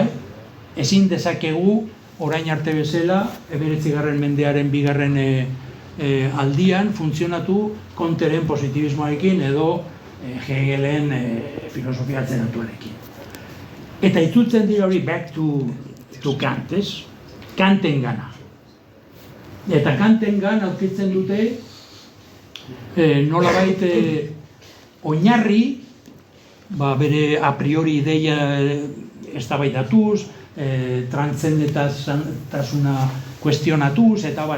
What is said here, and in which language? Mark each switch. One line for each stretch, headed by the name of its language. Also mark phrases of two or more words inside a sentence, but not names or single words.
Basque: Ezin dezakegu orain arte bezala, 19. mendearen 2. aldian funtzionatu Comteren positibismoarekin edo Hegelen filosofia atzeratuarekin. Eta itzultzen dira hori
English: back to Kant,
Basque: ez? Kanten gana. Eta Kanten gana aurkitzen dute nolabait oinarri, bere a priori ideia eztabaidatuz, transzendentasuna kuestionatuz, eta bar.